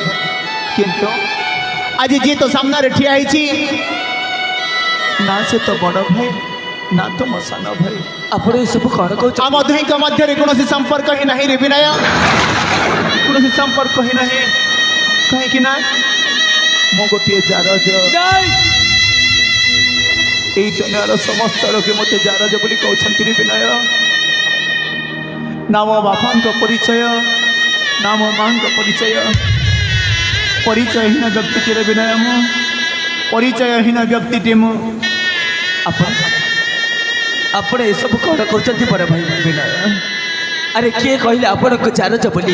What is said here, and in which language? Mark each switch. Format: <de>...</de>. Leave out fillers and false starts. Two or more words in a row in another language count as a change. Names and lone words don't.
<or>କିନ୍ତୁ ଆଜି ଯିଏ ତ ସାମ୍ନାରେ ଠିଆ ହେଇଛି, ନା ସେ ତ ବଡ଼ ଭାଇ, ନା ତ ମୋ ସାନ ଭାଇ। ଆପଣ ଏସବୁ କ'ଣ କହୁଛନ୍ତି? ଆମ ଦୁହିଁଙ୍କ ମଧ୍ୟରେ କୌଣସି ସମ୍ପର୍କ ହିଁ ନାହିଁ ରେ ବିନୟ, କୌଣସି ସମ୍ପର୍କ ହିଁ ନାହିଁ। କାହିଁକି ନା ମୁଁ ଗୋଟିଏ ଜାରଜ। ଏଇ ଦୁନିଆର ସମସ୍ତ ଲୋକେ ମତୋ ଜାରଜ ବଲେ কৌଛନ୍ତି ରେ ବିନୟ। না ମୋ ବାପାଙ୍କ ପରିଚୟ, ନା ମୋ ମାଙ୍କ ପରିଚୟ, ପରିଚୟହୀନ ବ୍ୟକ୍ତିଟି ରେ ବିନୟ। ମୁଁ ପରିଚୟହୀନ ବ୍ୟକ୍ତିଟି ମୁଁ। ଆପଣ ଏସବୁ କ'ଣ କହୁଛନ୍ତି ବଡ଼ ଭାଇ? ବିନୟ, ଆରେ କିଏ କହିଲେ ଆପଣଙ୍କୁ ଚାରଜ ବୋଲି?</or>